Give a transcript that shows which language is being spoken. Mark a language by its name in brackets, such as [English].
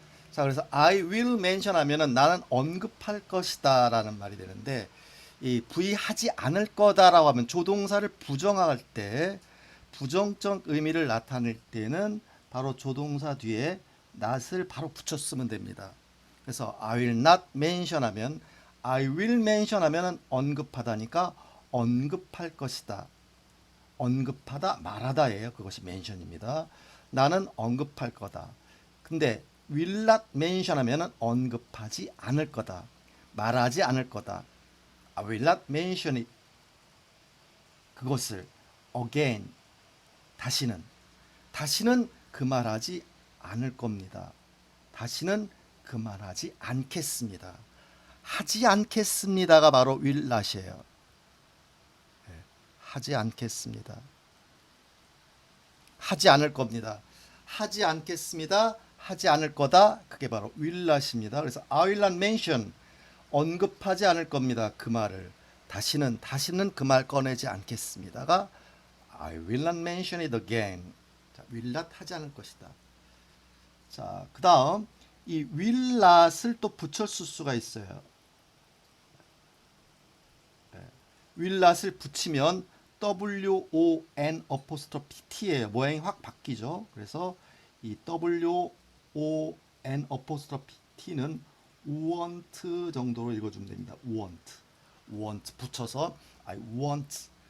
[Korean] 자, 그래서 [English] I will mention [Korean] 하면은 나는 언급할 것이다 라는 말이 되는데, 이 부의하지 않을 거다라고 하면 조동사를 부정할 때, 부정적 의미를 나타낼 때는 바로 조동사 뒤에 not을 바로 붙여 쓰면 됩니다. 그래서 [English] I will not mention [Korean] 하면, [English] I will mention [Korean] 하면은 언급하다니까 언급할 것이다. 언급하다, 말하다예요. 그것이 mention입니다. 나는 언급할 거다. 근데 will not mention 하면은 언급하지 않을 거다. 말하지 않을 거다. [English] I will not mention it. [Korean] 그것을 [English] again. [Korean] 다시는 그 말하지 않을 겁니다. 다시는 그 말하지 않겠습니다. 하지 않겠습니다가 바로 will not이에요. 하지 않겠습니다. 하지 않을 겁니다. 하지 않겠습니다. 하지 않을 거다. 그게 바로 will not입니다. 그래서 [English] I will not mention. [Korean] 언급하지 않을 겁니다. 그 말을. 다시는 그 말 꺼내지 않겠습니다가 [English] I will not mention it again. [Korean] 자, will not 하지 않을 것이다. 자, 그 다음 이 will not을 또 붙여 쓸 수가 있어요. will not을 붙이면 WON apostrophe T예요. 모양이 확 바뀌죠. 그래서 이 WON apostrophe T는 want 정도로 읽어주면 됩니다. [English] want [Korean] 붙여서 [English] I want.